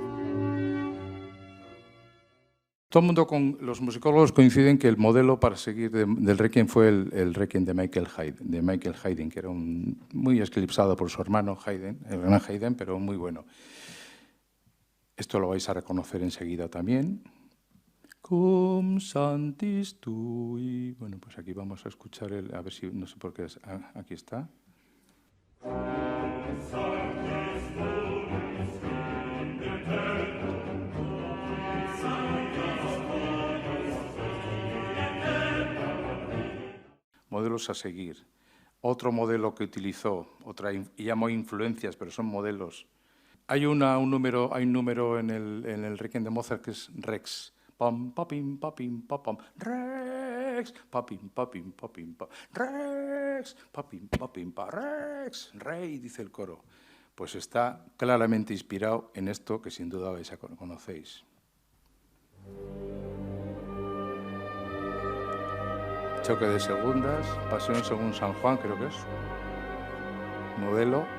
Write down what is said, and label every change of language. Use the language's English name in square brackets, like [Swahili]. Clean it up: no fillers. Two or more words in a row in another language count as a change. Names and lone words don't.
[Spanish] Todo el mundo, los musicólogos coinciden que el modelo para seguir del Requiem fue el Requiem de Michael Haydn, que era muy eclipsado por su hermano Haydn, el gran Haydn, pero muy bueno. Esto lo vais a reconocer enseguida también. [Latin] Cum santis tui. [Spanish] Bueno, pues aquí vamos a escuchar a ver si, no sé por qué, aquí está. Modelos a seguir. Otro modelo que utilizó, y llamó influencias, pero son modelos. Hay un número en el Requiem de Mozart que es Rex. Pam, papim, papim, papam. Rex, papim, papim, papim, pa. Rex, papim, papim, pa. Rex, rey, dice el coro. Pues está claramente inspirado en esto que sin duda conocéis. Choque de segundas, Pasión según San Juan, creo que es. Modelo.